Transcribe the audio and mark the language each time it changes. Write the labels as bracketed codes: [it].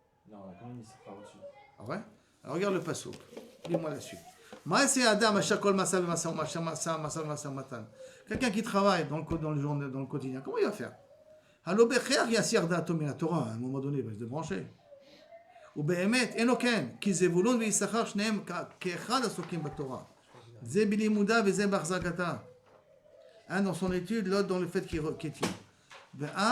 [fr] Non, on a quand même mis Issachar au-dessus. Ah ouais? Alors regarde le passouk. Lis-moi la suite. Quelqu'un qui travaille dans le quotidien, comment il va faire? À un moment donné, il va se débrancher. [he] ובאמת, אין לו כן, כי זבולון ויששכר שניהם כאחד עסוקים בתורה. זה בלימודה וזה בהחזקתה. [fr] Un dans son étude, l'autre dans le fait qu'il tient.